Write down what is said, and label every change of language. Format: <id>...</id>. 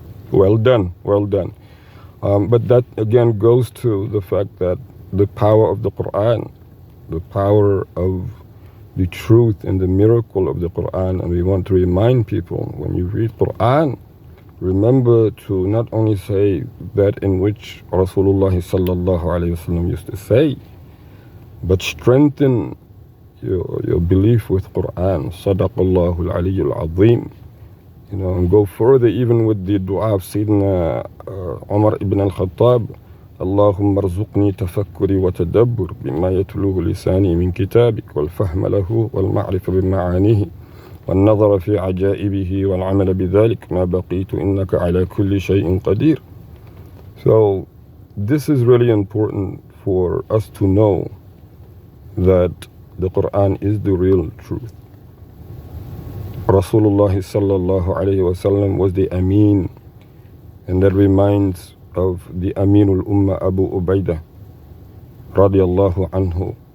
<en>Well done, well done. But that again goes to the fact that the power of the Quran, the power of the truth and the miracle of the Quran, and we want to remind people, when you read Quran, remember to not only say that in which Rasulullah sallallahu alayhi wasallam used to say, but strengthen your belief with Quran.</en> <ar>Sadaqallahu al-aliyyul azim.</ar> <en>You know, and go further even with the dua of Sayyidina Umar ibn al-Khattab.</en> <ar>اللهم ارزقني تفكري وتدبر بما يتلوه لساني من كتابك والفهم له والمعرفة بمعانيه والنظر في عجائبه والعمل بذلك ما بقيت إنك على كل شيء قدير.</ar> <en>So this is really important for us to know that the Quran is the real truth. Rasulullah sallallahu alayhi wasallam was the Ameen, and that reminds of the Aminul Ummah Abu Ubaidah radiallahu anhu.</en>